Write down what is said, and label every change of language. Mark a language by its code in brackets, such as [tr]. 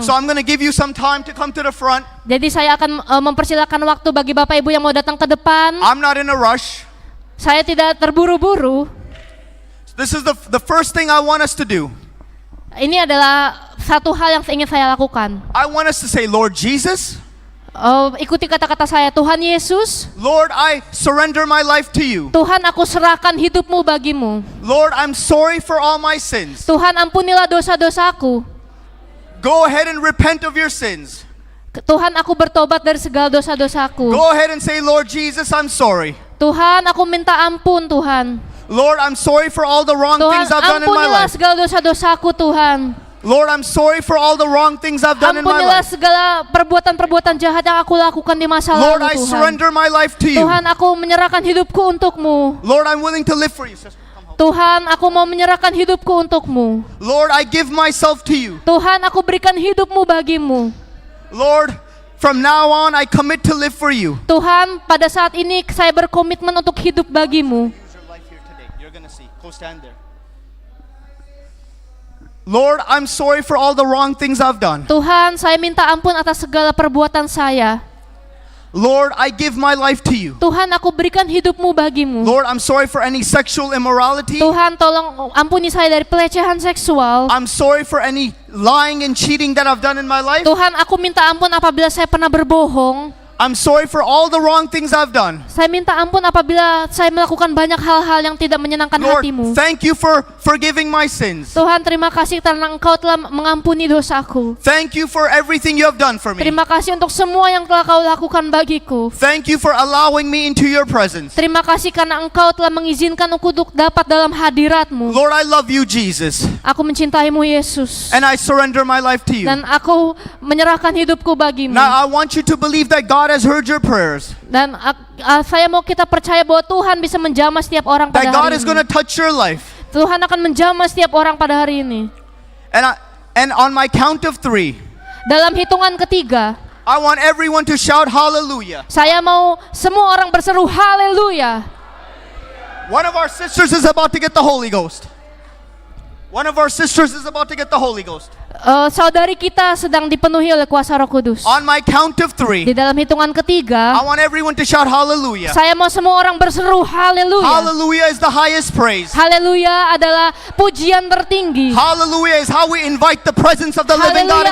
[en] So I'm going to give you some time to come to the front. [id] Jadi saya akan mempersilakan waktu bagi Bapak Ibu yang mau datang ke depan. [en] I'm not in a rush. [id] Saya tidak terburu-buru. [en] This is the first thing I want us to do. [id] Ini adalah satu hal yang ingin saya lakukan. [en] I want us to say, Lord Jesus, [id] Ikuti kata-kata saya, Tuhan Yesus, [en] Lord, I surrender my life to you. [id] Tuhan aku serahkan hidupmu bagimu. [en] Lord, I'm sorry for all my sins. [id] Tuhan ampunilah dosa-dosaku. [en] Go ahead and repent of your sins. [id] Tuhan aku bertobat dari segala dosa-dosaku. [en] Go ahead and say, Lord Jesus, I'm sorry. [id] Tuhan aku minta ampun Tuhan. [en] Lord, I'm sorry for all the wrong [id] Tuhan [en] things I've done in my [id] ampunilah [en] life. [id] segala dosa-dosaku Tuhan. [en] Lord, I'm sorry for all the wrong things I've done in my [id] Ampunilah [en] life. [id] segala perbuatan-perbuatan jahat yang aku lakukan di masa [en] Lord, [id] lalu [en] I [id] Tuhan. [en] surrender my life to you. [id] Tuhan aku menyerahkan hidupku untukmu. [en] Lord, I'm willing to live for you. Sister, come help. [id] Tuhan aku mau menyerahkan hidupku untukmu. [en] Lord, I give myself to you. [id] Tuhan aku berikan hidupmu bagimu. [en] Lord, from now on, I commit to live for you. [id] Tuhan pada saat ini saya berkomitmen untuk hidup bagimu. [en] Use your life here today. You're gonna see. Go stand there. Lord, I'm sorry for all the wrong things I've done. [id] Tuhan saya minta ampun atas segala perbuatan saya. [en] Lord, I give my life to you. [id] Tuhan aku berikan hidupmu bagimu. [en] Lord, I'm sorry for any sexual immorality. [id] Tuhan tolong ampuni saya dari pelecehan seksual. [en] I'm sorry for any lying and cheating that I've done in my life. [id] Tuhan aku minta ampun apabila saya pernah berbohong. [en] I'm sorry for all the wrong things I've done. [id] Saya minta ampun apabila saya melakukan banyak hal-hal yang tidak menyenangkan [en] Lord, [id] hatimu. [en] thank you for forgiving my sins. [id] Tuhan terima kasih karena engkau telah mengampuni dosaku. [en] Thank you for everything you have done for me. [id] Terima kasih untuk semua yang telah kau lakukan bagiku. [en] Thank you for allowing me into your presence. [id] Terima kasih karena engkau telah mengizinkan aku untuk dapat dalam hadiratmu. [en] Lord, I love you, Jesus. [id] Aku mencintaimu Yesus. [en] And I surrender my life to you. [id] Dan aku menyerahkan hidupku bagimu. [en] Now I want you to believe that God has heard your prayers. [id] Dan saya mau kita percaya bahwa Tuhan bisa menjamah setiap orang pada [en] That God [id] hari [en] is going [id] ini. [en] to touch your life. [id] Tuhan akan menjamah setiap orang pada hari ini. [en] And on my count of 3, [id] Dalam hitungan ketiga, [en] I want everyone to shout hallelujah. [id] saya mau semua orang berseru haleluya. [en] One of our sisters is about to get the Holy Ghost. One of our sisters is about to get the Holy Ghost. [id] Saudari kita sedang dipenuhi oleh kuasa Roh Kudus. [en] On my count of 3, [id] Di dalam hitungan [en] I [id] ketiga, [en] want everyone to shout hallelujah. [id] saya mau semua orang berseru haleluya. [en] Hallelujah is the highest praise. [id] Haleluya adalah pujian tertinggi. [en] Hallelujah is how we invite the presence of the living God in